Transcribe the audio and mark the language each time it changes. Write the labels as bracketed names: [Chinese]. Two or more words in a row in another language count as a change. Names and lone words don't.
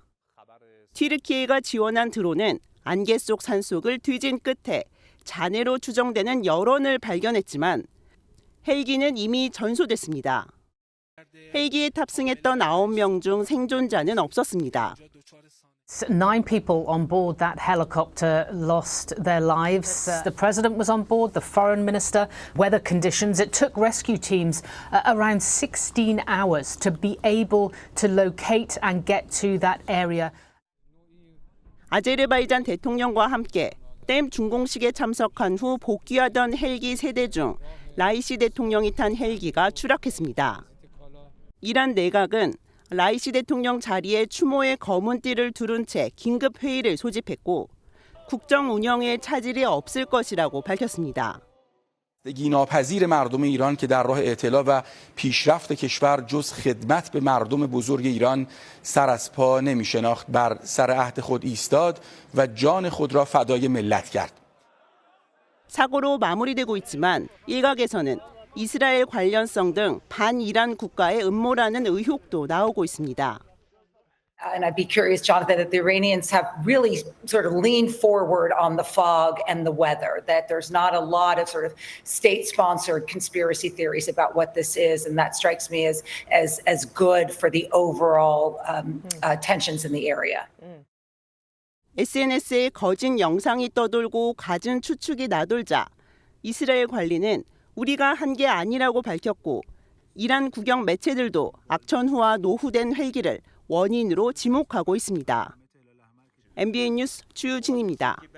[Korean] 튀르키예가 지원한 드론은 안개 속 산속을 뒤진 끝에 잔해로 추정되는 열원을 발견했지만 헬기는 이미 전소됐습니다. 헬기에 탑승했던 9명 중 생존자는 없었습니다. [English] 9 people on board that helicopter lost their lives. The president was on board, the foreign minister. Weather conditions, it took rescue teams around 16 hours to be able to locate and get to that area. [Korean] 아제르바이잔 대통령과 함께 댐 준공식에 참석한 후 복귀하던 헬기 3대 중 라이시 대통령이 탄 헬기가 추락했습니다. 이란 내각은 라이시 대통령 자리에 추모의 검은 띠를 두른 채 긴급 회의를 소집했고 국정 운영에 차질이 없을 것이라고 밝혔습니다. [Persian] ناپذیر مردم ایران که در راه اطلاع و پیشرفت کشور جز خدمت به مردم بزرگ ایران سر از پا نمی شناخت بر سر عهد خود ایستاد و جان خود را فدای ملت کرد. [Korean] 사고로 마무리되고 있지만 일각에서는 이스라엘 관련성 등 반이란 국가의 음모라는 의혹도 나오고 있습니다. [English] And I'd be curious, Jonathan, that the Iranians have really sort of leaned forward on the fog and the weather, that there's not a lot of sort of state-sponsored conspiracy theories about what this is, and that strikes me as good for the overall tensions in the area. [Korean] SNS에 거짓 영상이 떠돌고 갖은 추측이 나돌자 이스라엘 관리는 우리가 한 게 아니라고 밝혔고 이란 국영 매체들도 악천후와 노후된 헬기를 원인으로 지목하고 있습니다. MBN 뉴스 주진입니다.